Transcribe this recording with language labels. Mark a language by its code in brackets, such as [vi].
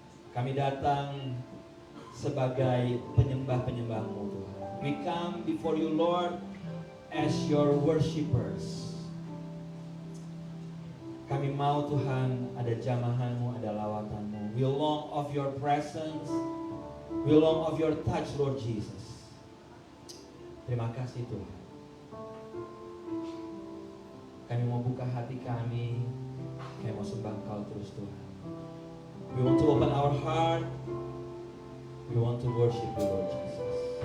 [id] Kami datang sebagai penyembah-penyembah-Mu Tuhan. [en] We come before you Lord as your worshipers. [id] Kami mau Tuhan ada jamahan-Mu, ada lawatan-Mu. [en] We long of your presence. We long of your touch Lord Jesus. [id] Terima kasih Tuhan. Kami mau buka hati kami. Kami mau sembah Kau terus Tuhan. [en] We want to open our heart. We want to worship you Lord Jesus.